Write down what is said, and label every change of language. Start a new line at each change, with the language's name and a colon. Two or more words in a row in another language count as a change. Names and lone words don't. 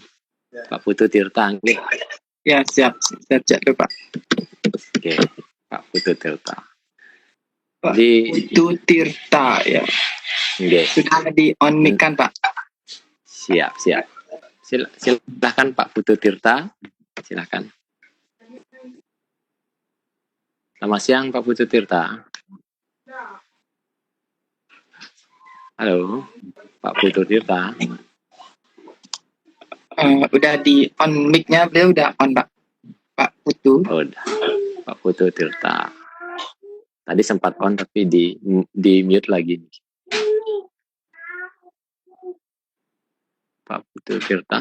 Indonesian: Ya. Pak Putu Tirta. Ya, siap Pak. Oke, Pak Putu Tirta. Pak Putu Tirta ya. Sudah di on mic kan Pak? Siap. Silahkan Pak Putu Tirta. Silahkan. Selamat siang Pak Putu Tirta. Halo, Pak Putu Tirta. Udah di on mic-nya, beliau udah on Pak Putu. Oh, udah. Pak Putu Tirta. Tadi sempat on tapi di mute lagi. Pak Putu Tirta.